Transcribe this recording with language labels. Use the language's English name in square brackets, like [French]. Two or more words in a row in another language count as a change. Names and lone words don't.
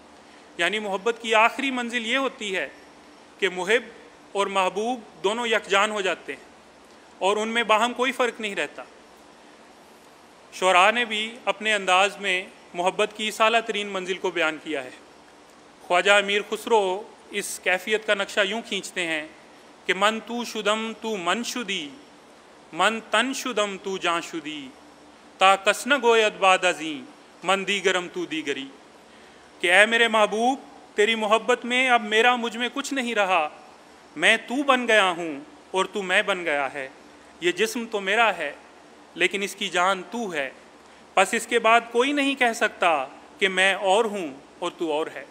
[Urdu] یعنی محبت کی آخری منزل یہ ہوتی ہے کہ محب اور محبوب دونوں یکجان ہو جاتے ہیں اور ان میں باہم کوئی فرق نہیں رہتا۔ شعراء نے بھی اپنے انداز میں محبت کی اعلیٰ ترین منزل کو بیان کیا ہے۔ خواجہ امیر خسرو اس کیفیت کا نقشہ یوں کھینچتے ہیں کہ [Persian] من تو شدم تو [Urdu] من شدی، من تن شدم تو [Persian] جان شدی، تا کس نہ گوید بعد ازیں من دیگرم تو دیگری، [Urdu] کہ اے میرے محبوب تیری محبت میں اب میرا مجھ میں کچھ نہیں رہا، میں تو بن گیا ہوں اور تو میں بن گیا ہے، یہ جسم تو میرا ہے لیکن اس کی جان تو ہے، بس اس کے بعد کوئی نہیں کہہ سکتا کہ میں اور ہوں اور تو اور ہے۔